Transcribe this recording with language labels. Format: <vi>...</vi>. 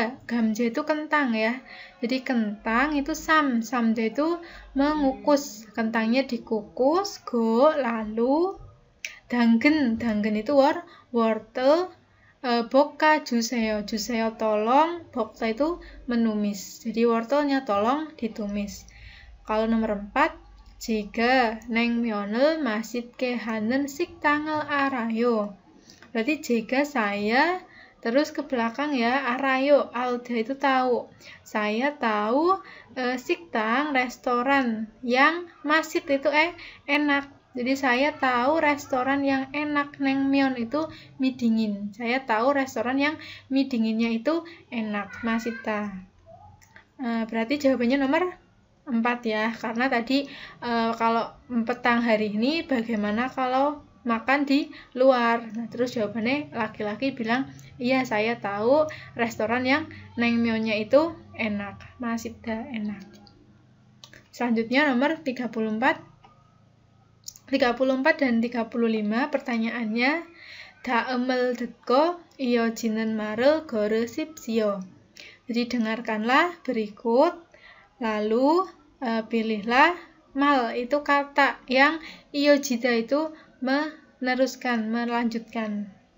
<id>감자 itu kentang ya. Jadi kentang itu samja itu mengukus, kentangnya dikukus, lalu 당근 itu wortel,</id> <ko>볶아주세요.</ko> <id>주세요 tolong, 볶다 itu menumis. Jadi wortelnya tolong ditumis. Kalau nomor 4,</id> <ko>제가 냉면을 맛있게 하는 식당을 알아요.</ko> <id>Berarti 제가 saya, terus ke belakang ya, arayo, alda itu tahu. Saya tahu 식당, restoran yang masit itu enak. Jadi saya tahu restoran yang enak. Naengmyeon itu mie dingin. Saya tahu restoran yang mie dinginnya itu enak, masita. Berarti jawabannya nomor 4 ya. Karena tadi kalau petang hari ini bagaimana kalau makan di luar. Nah, terus jawabannya laki-laki bilang, iya saya tahu restoran yang naengmyeonnya itu enak, masita enak. Selanjutnya nomor 34 dan 35 pertanyaannya,</id> <ko>다음을 듣고 이어지는 말을 걸으십시오.</ko> <id>Jadi dengarkanlah berikut, lalu pilihlah mal itu kata yang iojida itu meneruskan, melanjutkan.</id>